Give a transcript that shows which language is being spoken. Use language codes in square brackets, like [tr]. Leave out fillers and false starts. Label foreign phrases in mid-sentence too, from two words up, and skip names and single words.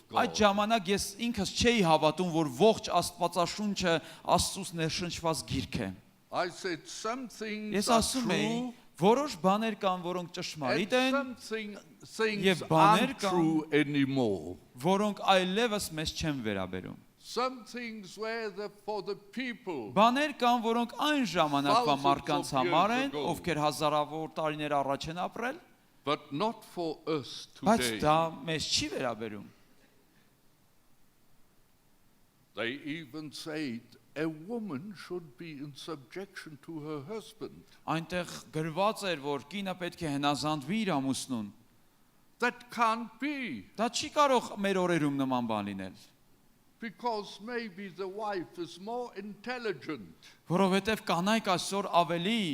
[hy] Այդ [en] God. [hy] ժամանակ ես ինքս չէի հավատում, որ ողջ Աստվածաշունչը Աստծուց ներշնչված գիրք է։ [en] I said, some things [hy] Ես [en] are [hy] ասում էի, [en] true, [hy] որոշ բաներ կան, որոնք [en] and [hy] ճշմարիտ են, [en] some things [hy] Եվ բաներ [en] aren't [hy] կան, [en] true anymore. [hy] որոնք այլևս մեզ չեն վերաբերում։ [en] Some things were for the people. [hy] Բաներ կան, որոնք այն ժամանակվա [en] Thousands [hy] մարդկանց [en] of years [hy] համար են, [en] ago. [hy] ովքեր հազարավոր տարիներ առաջ են ապրել, [en] But not for us [hy] բայց [en] today. [hy] դա մեզ չի վերաբերում։ [en] They even said a woman should be in subjection to her husband. [hy] Այնտեղ գրված էր, որ կինը պետք է հնազանդվի իր ամուսնուն։ [en] That can't be, [hy] Դա չի կարող մեր օրերում նման բան լինել, [en] because maybe the wife is more intelligent. [hy] որովհետև կանայք այսօր ավելի